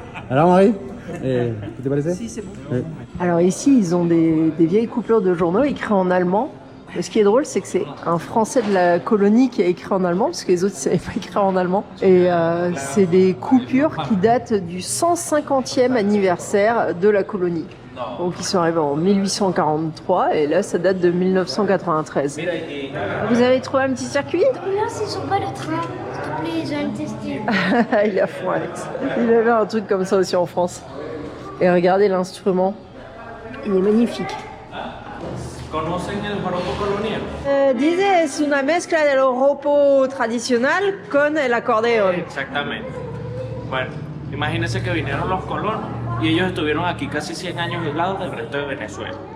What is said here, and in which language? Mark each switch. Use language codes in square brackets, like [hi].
[es] Alors Marie, ¿qué te parece? [fr] Si, c'est bon. Oui. Alors ici, ils ont des vieilles coupures de journaux écrits en allemand. Mais ce qui est drôle, c'est que c'est un Français de la colonie qui a écrit en allemand, parce que les autres ne savaient pas écrire en allemand. Et c'est des coupures qui datent du 150e anniversaire de la colonie. Donc ils sont arrivés en 1843 et là ça date de 1993. Vous avez trouvé un petit circuit? Non, c'est sur pas le train. S'il te plaît, j'ai envie de tester. Il est à fond Alex. Il avait un truc comme ça aussi en France. Et regardez l'instrument. Il est magnifique. [es] ¿Conocen el joropo colonial? Dice, es una mezcla del joropo tradicional con el acordeón. Exactamente. Bueno, imagínense que vinieron los colonos y ellos estuvieron aquí casi 100 años aislados del resto de Venezuela.